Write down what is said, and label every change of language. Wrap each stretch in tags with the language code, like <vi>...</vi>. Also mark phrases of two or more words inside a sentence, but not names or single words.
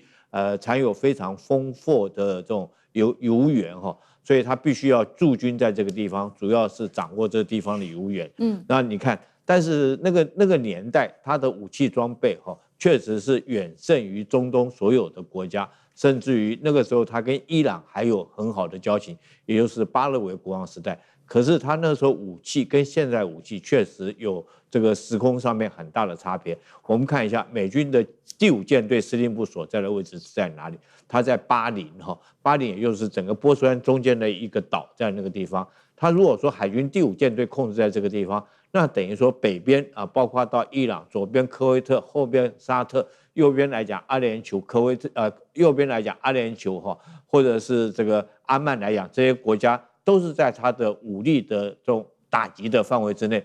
<zh>產有非常豐富的這種油源哈，所以他必須要駐軍在這個地方，主要是掌握這個地方的油源。那你看，但是那個年代，他的武器裝備哈，確實是遠勝於中東所有的國家，甚至於那個時候他跟伊朗還有很好的交情，也就是巴勒維國王時代。可是他那時候武器跟現在武器確實有這個時空上面很大的差別。我們看一下美軍的第5艦隊司令部所在的位置是在哪裡？它在巴林哈，巴林也就是整個波斯灣中間的一個島，在那個地方。他如果說海軍第5艦隊控制在這個地方，那等於說北邊啊，包括到伊朗，左邊科威特，後邊沙特，右邊來講阿聯酋，右邊來講阿聯酋哈，或者是這個阿曼來講，這些國家都是在他的武力的這種打擊的範圍之內。</zh>